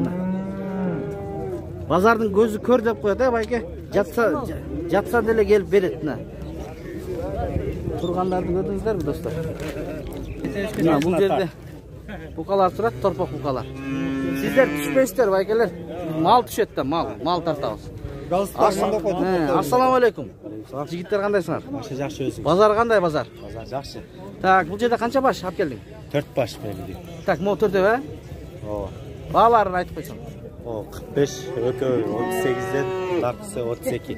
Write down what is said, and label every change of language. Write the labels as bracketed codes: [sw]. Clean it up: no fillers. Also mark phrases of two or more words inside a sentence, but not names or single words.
[kk] Базардың көзі көр деп қояды, ә, байке? Жатса деле келіп береді. Тұрғандарды көрдіңіздер бі, достар? Бұл жерде бұқалар тұрады, торпақ бұқалар. Сіздер түшпейсіздер, байкелер. Мал түшетті, мал тартауыз. [ar] السلام عليكم. [ky] Жигиттер кандайсыңар? Башы жакшы өзү. Базар кандай базар? Базар жакшы. Так, бул жерде канча баш алып келдиң? 4 баш берди. Так, могу төртөбү, Ооба. Бааларын айтып койсоң. О, 45, экөө 38ден, наркысы 32.